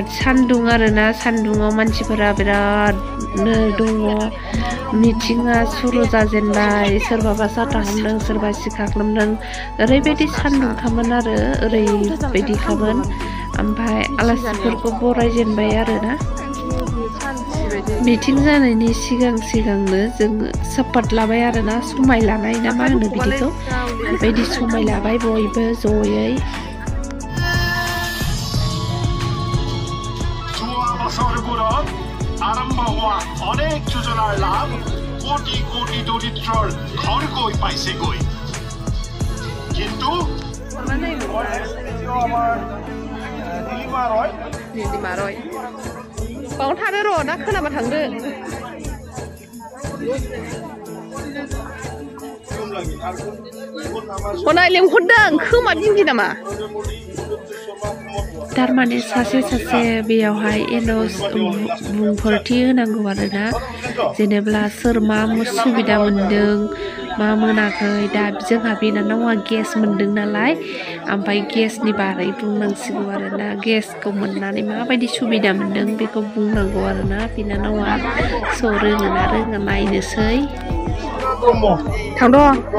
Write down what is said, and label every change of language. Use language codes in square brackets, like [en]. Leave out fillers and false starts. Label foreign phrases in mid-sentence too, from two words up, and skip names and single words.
[brx] सान्दुं आरोना सान्दुङाव मानसिफोरा बिरादनो दङ मिटिंआ सुरु जाजेनबाय सोरबाबा साथा हमदों सोरबा सिखा खालामदों ओरैबायदि सान्दुंखामोन आरो ओरैबायदिखामोन ओमफ्राय आलासिफोरखौ बरायजेनबाय आरोना मिटिं जानायनि सिगांनो जोङो सापात लाबाय आरोना समाय लानाय ना मा होनो बिदिखौ बेबायदि समाय लाबाय बयबो जयै [as] আরম্ভ হওয়া অনেক যোজনার লাভ কোটি কোটি দরিদ্রর ঘর গই পাইছে গই কিন্তু [brx] নীলিমারয় बाव थादो र' दा खोनाबा थांदो हनाय लेंहरदों खोमा दिंगि नामा थारमाने सासे बेयावहाय एनाउन्स बुंफोरथि होनांगौ आरोना जेनेबा सोर मा सुबिदा मोनदों मा मोनाखै दा जोंहा बिनानावा गेस मोनदों नालाय ओमफ्राय गेसनि बारै बुंनांसिगौ आरोना गेसखौ मोननानै माबायदि सुबिदा मोनदों बेखौ बुंनांगौ आरोना बिनानावा स' रोङोना रोङा नायनोसै थांद'